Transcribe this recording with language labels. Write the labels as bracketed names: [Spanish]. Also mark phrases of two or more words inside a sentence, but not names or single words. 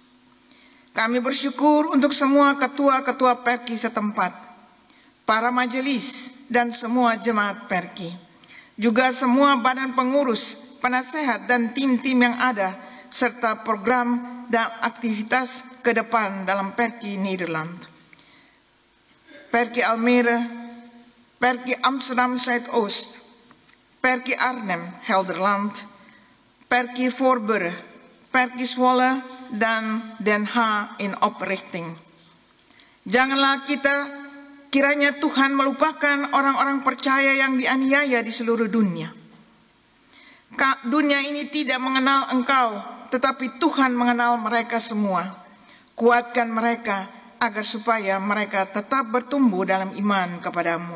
[Indonesian] Kami bersyukur untuk semua ketua-ketua Perki setempat, para majelis, dan semua jemaat Perki. Juga semua badan pengurus, penasehat, dan tim-tim yang ada, serta program dan aktivitas ke depan dalam Perki Nederland. Perki Almere, Perki Amsterdam Zuidoost, Perki Arnhem Gelderland, Perki Voorburg, Perki Zwolle, dan Den Haag [Dutch] in oprichting. [Indonesian] Janganlah kiranya Tuhan melupakan orang-orang percaya yang dianiaya di seluruh dunia. Dunia ini tidak mengenal Engkau, tetapi Tuhan mengenal mereka semua. Kuatkan mereka agar supaya mereka tetap bertumbuh dalam iman kepadamu.